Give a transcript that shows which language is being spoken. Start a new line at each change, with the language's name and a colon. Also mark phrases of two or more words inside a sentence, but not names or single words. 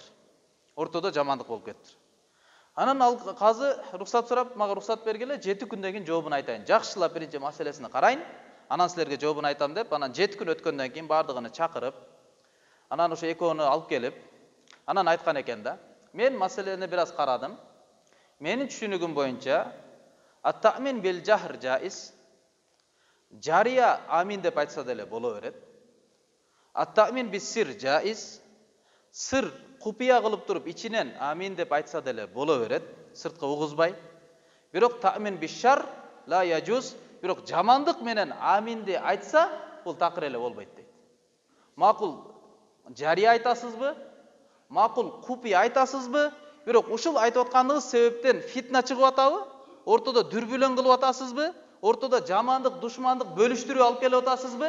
Kyrgyz: Ортодо жамандык болуп кетти. Анан ал казы рухсат сурап, мага рухсат бергиле, 7 күндөн кийин жообун айтайын. Жакшылап биринчи маселесин карайын, анан силерге жообун айтам деп, анан 7 күн өткөндөн кийин бардыгын чакырып, анан ошо экөөнү алып келип, анан айткан экен да. Мен маселени бир аз карадым. Менин түшүнүгүм боюнча,
Arabic: التأمين بالجهر جائز.
Kyrgyz: Жария амин деп айтса деле боло берет.
Arabic: التأمين بالسر جائز.
Kyrgyz: Сыр купия кылып туруп ичинен амин деп айтса деле боло берет, сырткы угузбай.
Arabic: Бирок تأمين بالشر لا يجوز.
Kyrgyz: Бирок жамандык менен аминди айтса, бул такыр эле болбойт дейт. Макул жария айтасызбы? Макул купия айтасызбы? Бирок ушул айтып атканыңыз себептен фитна чыгып атабы? Ортодо дүрбүлөң кылып атасызбы? Ортодо жамандык, душмандык бөлүштүрүп алып келип атасызбы?